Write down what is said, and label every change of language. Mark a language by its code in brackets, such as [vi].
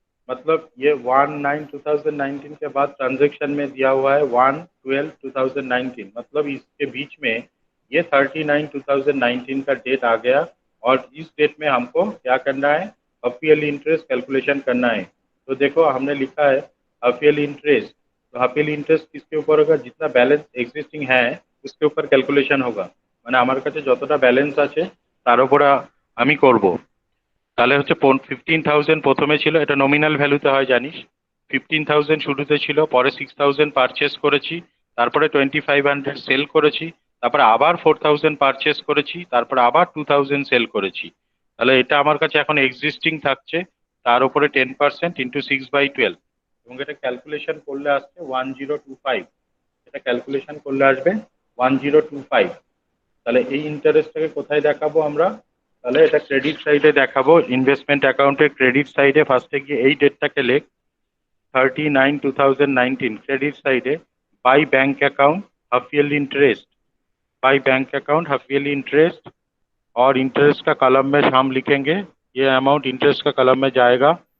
[hi] मतलब ये 1/9/2019 के बाद ट्रांजैक्शन में दिया हुआ है 1/12/2019, मतलब इसके बीच में ये 30/9/2019 का डेट आ गया। और इस डेट में हमको क्या करना है, हाफ ईयरली इंटरेस्ट कैलकुलेशन करना है। तो देखो हमने लिखा है हाफ ईयरली इंटरेस्ट। तो हाफ ईयरली इंटरेस्ट किसके ऊपर होगा, जितना बैलेंस एग्जिस्टिंग है उसके ऊपर ক্যালকুলেশন होगा। [bn] মানে আমার কাছে যতটা ব্যালেন্স আছে তার উপর আমি করব। তাহলে হচ্ছে 15,000 প্রথমে ছিল, এটা নমিনাল ভ্যালুতে হয় জানিস। 15,000 শুরুতে ছিল, পরে 6,000 পারচেস করেছি, তারপরে 2,500 সেল করেছি, তারপরে আবার 4,000 পারচেস করেছি, তারপরে আবার 2,000 সেল করেছি। তাহলে এটা আমার কাছে এখন এক্সিস্টিং থাকছে, তার উপরে 10% ইন্টু 6/12, এবং এটা ক্যালকুলেশন করলে আসছে 1025। এটা ক্যালকুলেশন করলে আসবে 1025। তাহলে এই ইন্টারেস্টটাকে কোথায় দেখাবো আমরা, তাহলে এটা ক্রেডিট সাইডে দেখাবো। ইনভেস্টমেন্ট অ্যাকাউন্টের ক্রেডিট সাইডে ফার্স্টে গিয়ে এই ডেটটাকে লেখ 39/2019 [hi] क्रेडिट साइड है, by bank account half yearly interest, [bn] by bank account half yearly interest. [hi] और इंटरेस्ट का कॉलम में हम लिखेंगे ये अमाउंट इंटरेस्ट का कॉलम में जाएगा।